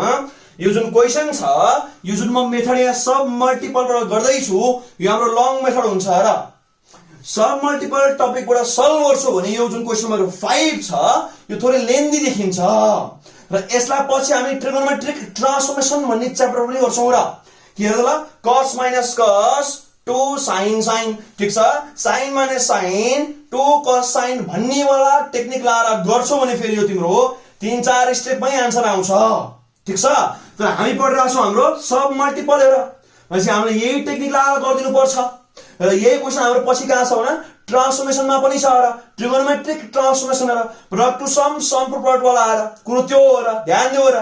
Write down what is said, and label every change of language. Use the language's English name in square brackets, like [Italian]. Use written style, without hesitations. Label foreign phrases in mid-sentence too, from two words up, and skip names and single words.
[Nepali] यो जुन क्वेशन छ, यो जुन म मेथड यहाँ [English] sub multipleबाट [Nepali] गर्दै छु, यो हाम्रो [English] long method [Nepali] हुन्छ र। [English] sub multiple topicबाट [Nepali] सल्भ गर्छु भने यो जुन [English] question number 5 [Nepali] छ यो थोरै लेन्दी देखिन्छ र यसलाई पछि हामी [English] trigonometric transformation [Nepali] भन्ने च्याप्टर पनि गर्छौं र। के हेर्दा ल, [English] cos minus cos 2 sin sin, [Nepali] ठीक छ। [English] sin minus sin 2 cos sin [Nepali] भन्ने वाला टेक्निक लाएर गर्छौ भने फेरि यो तिम्रो 3-4 स्टेपमै आन्सर आउँछ, ठीक छ। तर हामी पढिरहेको छौं हाम्रो [English] sub multiple [Nepali] हेर, भनेपछि हामीले यही टेक्निक लाएर गर्दिनु पर्छ र यही क्वेशन हाम्रो पछि कहाँ छ भने ट्रान्सफर्मेसनमा पनि छ र, [English] trigonometric transformation [Nepali] र [English] product to sum to product [Nepali] वाला आएर कुरो त्यो हो र, ध्यान दियो र।